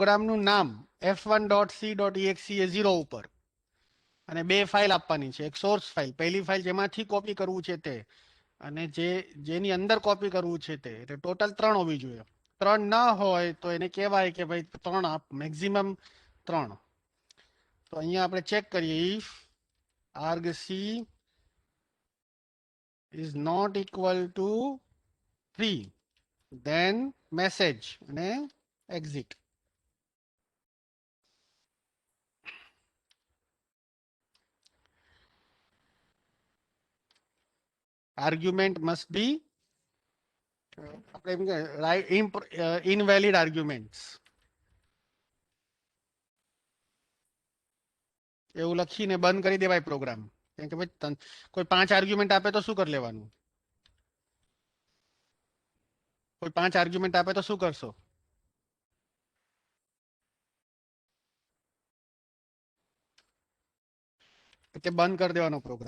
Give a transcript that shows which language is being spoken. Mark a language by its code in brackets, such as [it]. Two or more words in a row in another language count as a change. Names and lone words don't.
[gu] પ્રોગ્રામનું નામ f1.c.exe એ 0 ઉપર, અને બે ફાઇલ આપવાની છે, એક સોર્સ ફાઇલ, પહેલી ફાઇલ જેમાંથી કોપી કરવું છે તે, અને જેની અંદર કોપી કરવું છે તે. એટલે ટોટલ 3 હોવી જોઈએ. 3 ના હોય તો એને કહેવાય કે ભાઈ 3 આપ, મેક્સિમમ 3. [en] તો અહીંયા આપણે ચેક કરીએ, ઇફ argc is not equal to 3, then message અને exit. Argument must be [gu] આપણે એમ કે [en] invalid arguments [gu] એવું લખીને બંધ કરી દેવાય પ્રોગ્રામ. કેમ કે ભાઈ કોઈ 5 આર્ગ્યુમેન્ટ આપે તો શું કરી લેવાનું? કોઈ 5 આર્ગ્યુમેન્ટ આપે તો શું કરશો? એટલે બંધ કરી દેવાનો પ્રોગ્રામ.